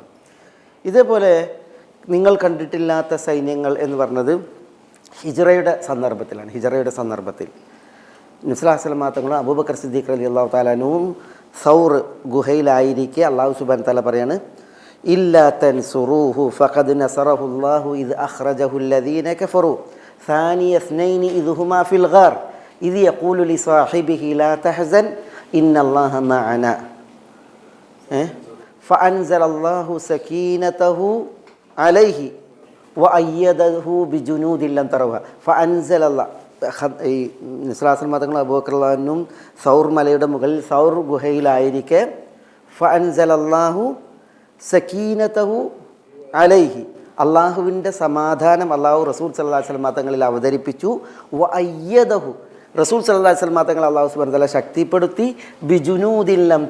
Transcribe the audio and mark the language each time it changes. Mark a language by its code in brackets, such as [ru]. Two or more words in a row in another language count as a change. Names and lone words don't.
[ml] ഇതേപോലെ നിങ്ങൾ കണ്ടിട്ടില്ലാത്ത സൈന്യങ്ങൾ എന്ന് പറഞ്ഞത് ഹിജ്റയുടെ സന്ദർഭത്തിലാണ്. ഹിജ്റയുടെ സന്ദർഭത്തിൽ നബി [ar] صلى الله عليه وسلم [ml] തങ്ങളും അബൂബക്കർ സിദ്ദീഖ് [ar] رضي الله تعالى عنه [ml] സൗർ ഗുഹയിലായിരിക്കെ അല്ലാഹു [ar] سبحانه وتعالى പറയാണ് إلا تنصروه فقد نصره الله إذ أخرجه الذين كفروا ثاني اثنين إذ هما في الغار إذ يقول لصاحبه لا تحزن إن الله معنا فأنزل الله سكينته عليه وأيده بجنود لم تروها فأنزل الله [ml] നിസ്ലാസൽ മതങ്ങൾ അബൂബക്കറും സൗർ മലയുടെ മുകളിൽ സൗർ ഗുഹയിലായിരിക്കെ [ar] فأنزل الله سكينته عليه [ml] അള്ളാഹുവിൻ്റെ സമാധാനം അള്ളാഹു റസൂൽ [ar] صلى الله عليه وسلم [ml] തങ്ങളിൽ അവതരിപ്പിച്ചു. വഅയ്യദഹു റസൂൽ [ar] صلى الله عليه وسلم [ml] തങ്ങൾ അള്ളാഹു [ar] سبحانه وتعالى [ml] ശക്തിപ്പെടുത്തി.